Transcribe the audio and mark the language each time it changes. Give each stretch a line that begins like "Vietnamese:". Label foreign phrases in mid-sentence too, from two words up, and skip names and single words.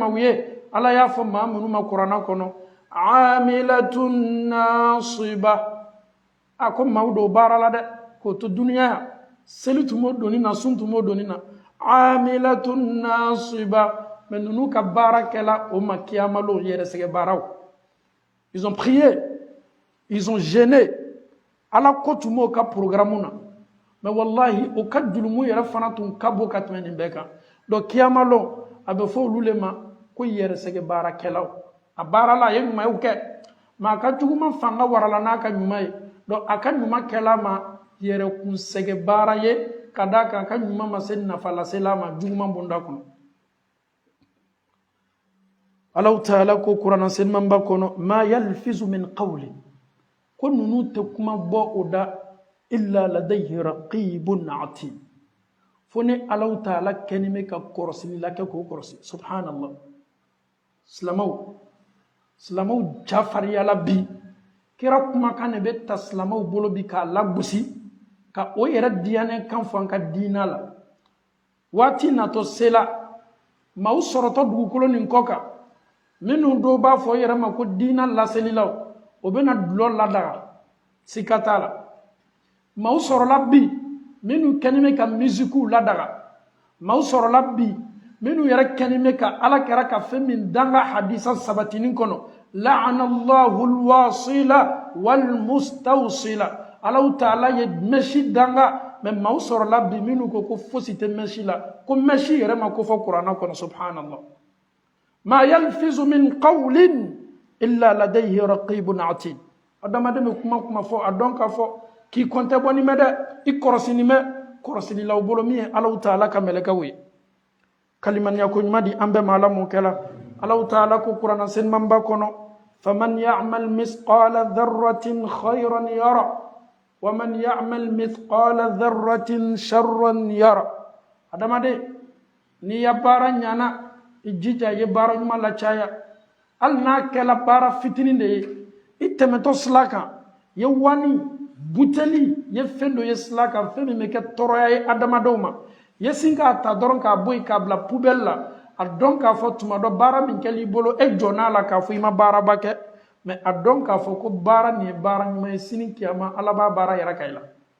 Bambara: maaw ye ala y'a fɔ maa minnu ma kuranna kɔnɔ amilatun nasiba a ko maaw dɔw baara la dɛ k'o to duniya yan seli tun b'o doni na sun tun b'o doni na amilatun nasiba mais ninnu ka baara kɛla o ma kiyama lɔ yɛrɛsɛgɛ baaraw
French: ils ont prié ils ont jeûné
Bambara: ala ko tun b'o ka programme na mais wallahi o ka julumu yɛrɛ fana tun ka bon ka tɛmɛ nin bɛɛ kan donc kiyama lɔ a bɛ fɔ olu le ma ko yɛrɛsɛgɛ baarakɛlaw a baara la a ye ɲumanw kɛ mais a ka juguman fanga warala n'a ka ɲuman ye donc a ka ɲuman kɛla ma yɛrɛkunsɛgɛ baara ye ka d'a kan a ka ɲuman ma se nafa lasela ma juguman bonda kɔnɔ Alahu Taala ko kuranna senmanba kɔnɔ
Arabic: ما يلفظ من قول
Bambara: ko ninnu tɛ kuma bɔ o da
Arabic: إلا لديه رقيب عتيد
Bambara: fo ni Alahu Taala kɛni bɛ ka kɔrɔsili la kɛ k'o kɔrɔsi subhanallah silamɛw jafariyala bi kira kumakan de bɛ ta silamɛw bolo bi k'a lagosi ka o yɛrɛ diyanɛ kan fɔ an ka diina la waati natɔ sela maaw sɔrɔtɔ dugukolo nin kɔ kan minnu dɔw b'a fɔ yɛrɛ ma ko diina laselilaw o bɛna dulɔ ladaga sika t'a la maaw sɔrɔla bi minnu kɛni bɛ ka musikiw ladaga maaw sɔrɔla bi minnu yɛrɛ kɛni bɛ ka ala kɛra ka fɛn min danga hadisa sabatinin kɔnɔ
Arabic: لعن الله الواصلة والمستوصلة
Bambara: Alahu Taala ye mɛsi danga mais maaw sɔrɔla bi minnu ko fosi tɛ mɛsi la ko mɛsi yɛrɛ ma ko fɔ kuranna kɔnɔ subhanallah
Arabic: ما يلفظ من قول إلا لديه رقيب عتيد
Bambara: adamaden bɛ kuma fɔ a dɔn k'a fɔ k'i kɔn tɛ bɔ nin mɛ dɛ i kɔrɔsini mɛ kɔrɔsinilaw bolo min ye Alahu Taala ka mɛlɛkɛw ye kalimaniya ko ɲuman di an bɛɛ ma ala mun kɛla Alahu Taala ko kuranna senmanba kɔnɔ
Arabic: فمن يعمل مثقال ذرة خيرا يره ومن يعمل مثقال ذرة شرا
Bambara: yara adamaden ni ya baara ɲana i jija ye baara ɲuman la caya hali n'a kɛla baara fitinin de ye i tɛmɛtɔ sila kan ye wani buteli ye fɛn dɔ ye sila kan fɛn min bɛ kɛ tɔɔrɔya ye adamadenw ma ye sin k'a ta dɔrɔn k'a bɔ yen k'a bila poubelle la a dɔn k'a fɔ tuma dɔ baara min kɛl'i bolo e jɔn'a la k'a fɔ i ma baaraba kɛ mais a dɔn k'a fɔ ko baara nin ye baara ɲuman ye sini kiyama ala b'a baara yɛrɛ ka i la